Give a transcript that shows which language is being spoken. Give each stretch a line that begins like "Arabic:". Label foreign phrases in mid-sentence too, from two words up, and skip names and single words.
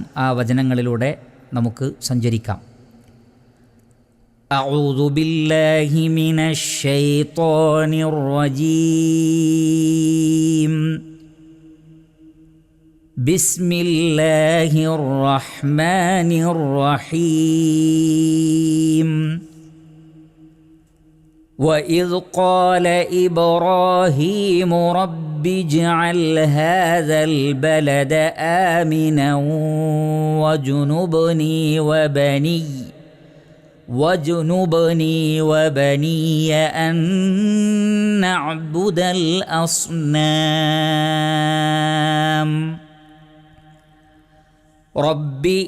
Malayalam: ആ വചനങ്ങളിലൂടെ നമുക്ക് സഞ്ചരിക്കാം.
Arabic: أعوذ بالله من الشيطان الرجيم. بسم الله الرحمن الرحيم. وَإِذْ قَالَ إِبْرَاهِيمُ رَبِّ اجْعَلْ هَذَا الْبَلَدَ آمِنًا وَاجْنُبْنِي وَبَنِيَّ أَن نَّعْبُدَ الْأَصْنَامَ رب